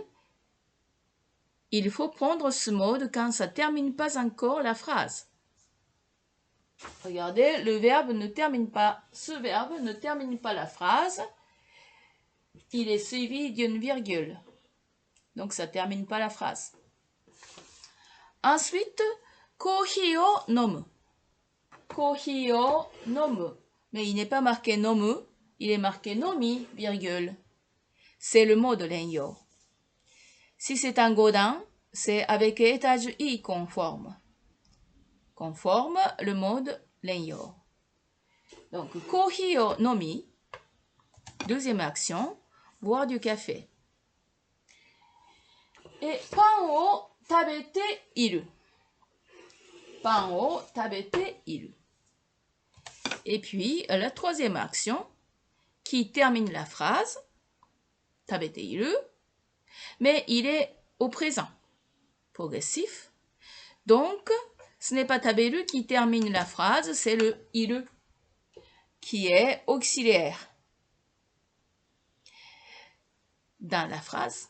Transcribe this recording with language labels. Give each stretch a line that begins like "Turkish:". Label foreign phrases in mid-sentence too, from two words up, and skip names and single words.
French: Il faut prendre ce mode quand ça ne termine pas encore la phrase. Regardez, le verbe ne termine pas. Ce verbe ne termine pas la phrase. Il est suivi d'une virgule. Donc, ça ne termine pas la phrase.
Japanese: Ensuite, コーヒーを飲む. コーヒーを飲む.
French: Mais il n'est pas marqué nomu, il est marqué nomi, virgule. C'est le mot de l'en-yo. Si c'est un godin, c'est avec étage i conforme. Conforme le mode l'en-yo.
Japanese: Donc, コーヒーを飲み.
French: Deuxième action, boire du café.
Japanese: Et パンを食べている. パンを食べている.
French: Et puis, la troisième action qui termine la phrase,
Japanese: 食べている,
French: mais il est au présent, progressif. Donc, ce n'est pas taberu qui termine la phrase, c'est le iru qui est auxiliaire dans la phrase.